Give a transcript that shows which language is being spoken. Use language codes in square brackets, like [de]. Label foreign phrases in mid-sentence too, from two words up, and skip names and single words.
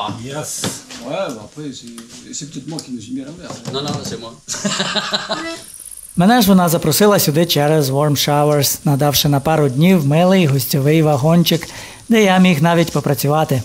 [en] Yes. [fr] Ouais, bah après, c'est peut-être moi qui me suis mis à l'envers. Non, non, c'est moi. [uk] Мене ж вона запросила сюди через Warm Showers, надавши на пару днів милий гостьовий вагончик, де я міг навіть попрацювати.